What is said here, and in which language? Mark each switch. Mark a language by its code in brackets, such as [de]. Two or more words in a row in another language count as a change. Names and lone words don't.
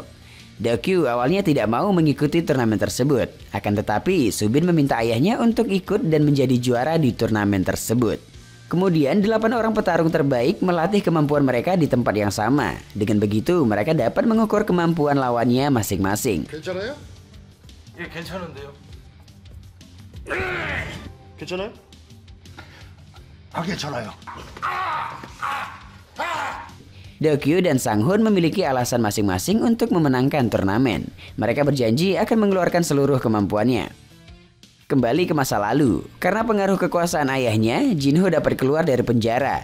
[id] Dokyu awalnya tidak mau mengikuti turnamen tersebut. Akan tetapi, Subin meminta ayahnya untuk ikut dan menjadi juara di turnamen tersebut. Kemudian 8 orang petarung terbaik melatih kemampuan mereka di tempat yang sama. Dengan begitu, mereka dapat mengukur kemampuan lawannya masing-masing. [ko] 괜찮아요? 예, 괜찮은데요. 괜찮아요? 아, 괜찮아요. [id] Dokyu dan Sang-hun memiliki alasan masing-masing untuk memenangkan turnamen. Mereka berjanji akan mengeluarkan seluruh kemampuannya. Kembali ke masa lalu, karena pengaruh kekuasaan ayahnya, Jin-ho dapat keluar dari penjara.